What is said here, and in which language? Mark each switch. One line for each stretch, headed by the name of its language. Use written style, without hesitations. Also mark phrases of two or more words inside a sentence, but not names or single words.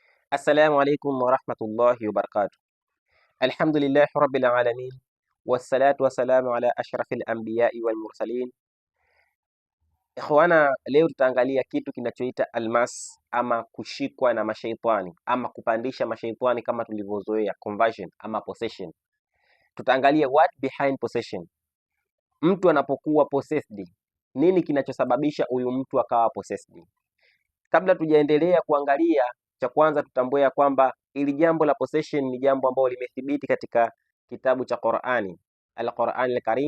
Arabic: السلام عليكم ورحمة الله وبركاته. الحمد لله رب العالمين والصلاة والسلام على أشرف الأنبياء والمرسلين.
Swahili: Ikhwana, leo tutaangalia kitu kinachoita almas ama kushikwa na mashaitani ama kupandisha mashaitani kama tulivyozoea, conversion ama possession.
English: Tutaangalia what behind possession.
Swahili: Mtu anapokuwa possessed, nini kinachosababisha huyu mtu akawa possessed? Kabla tujaendelea kuangalia, cha kwanza tutambue ya kwamba ili jambo la possession ni jambo ambalo limethibiti katika kitabu cha Qur'ani, Al-Qur'an Al-Karim.